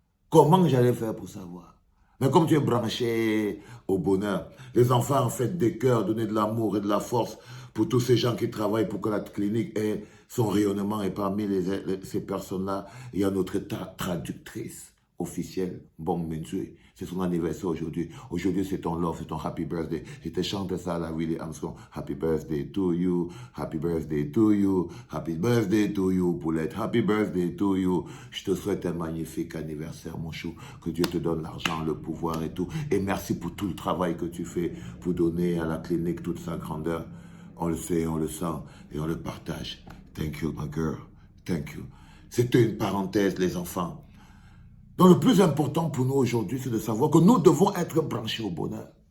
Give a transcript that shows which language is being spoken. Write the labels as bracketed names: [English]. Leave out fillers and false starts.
[French] Comment j'allais faire pour savoir? Mais comme tu es branché au bonheur, les enfants en fait des cœurs, donner de l'amour et de la force pour tous ces gens qui travaillent pour que la clinique ait son rayonnement. Et parmi ces personnes-là, il y a notre traductrice officielle, Bon Mensui. C'est son anniversaire aujourd'hui. Aujourd'hui, c'est ton love, c'est ton [English] happy birthday. [French] Je te chante ça à la Willie Armstrong. [English] Happy birthday to you, happy birthday to you, happy birthday to you, Poulette, happy birthday to you. [French] Je te souhaite un magnifique anniversaire, mon chou. Que Dieu te donne l'argent, le pouvoir et tout. Et merci pour tout le travail que tu fais pour donner à la clinique toute sa grandeur. On le sait, on le sent et on le partage. [English] Thank you, my girl. Thank you. [French] C'était une parenthèse, les enfants. Donc le plus important pour nous aujourd'hui, c'est de savoir que nous devons être branchés au bonheur.